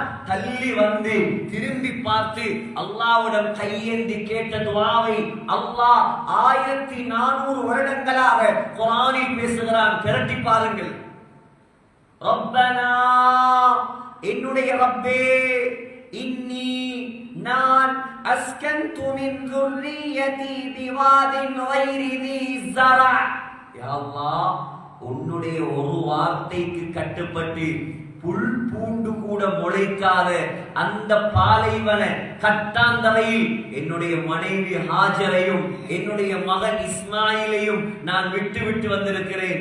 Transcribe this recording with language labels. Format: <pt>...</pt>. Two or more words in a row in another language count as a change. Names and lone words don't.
<ta>தள்ளி வந்து திரும்பி பார்த்து அல்லாஹ்விடம் கையேந்தி கேட்ட துஆவை அல்லாஹ் 1400 வருடங்களாக குர்ஆனில் பேசுகிறான். பிரட்டி பாருங்கள்.</ta> <ar>ரப்பனா,</ar> <ta>என்னுடைய ரப்பே,</ta> <ar>இன்னி, நான், أسكنت من ذُرِّيَّتِي بِوَادٍ غَيْرِ ذِي زَرْعٍ,</ar> <ta>யா அல்லாஹ், உன்னுடைய ஒரு வார்த்தைக்கு கட்டுப்பட்டு புல் பூண்டு கூட முளைக்காத அந்த பாலைவன கட்டாந்தரையில் என்னுடைய மனைவி ஹாஜரையும் என்னுடைய மகன் இஸ்மாயிலையும் நான் விட்டு வந்திருக்கிறேன்.</ta>